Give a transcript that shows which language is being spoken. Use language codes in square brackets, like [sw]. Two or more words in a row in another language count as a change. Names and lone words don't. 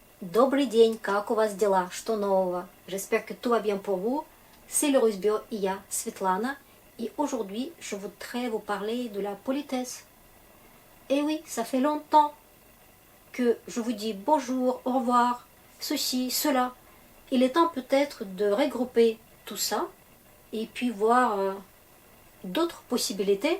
[ru] Добрый день, как у вас дела? Что нового? [fr] J'espère que tout va bien pour vous. C'est le Rusbio IA Svetlana et aujourd'hui je voudrais vous parler de la politesse. Et oui, ça fait longtemps que je vous dis bonjour, au revoir, ceci, cela. Il est temps peut-être de regrouper tout ça et puis voir d'autres possibilités.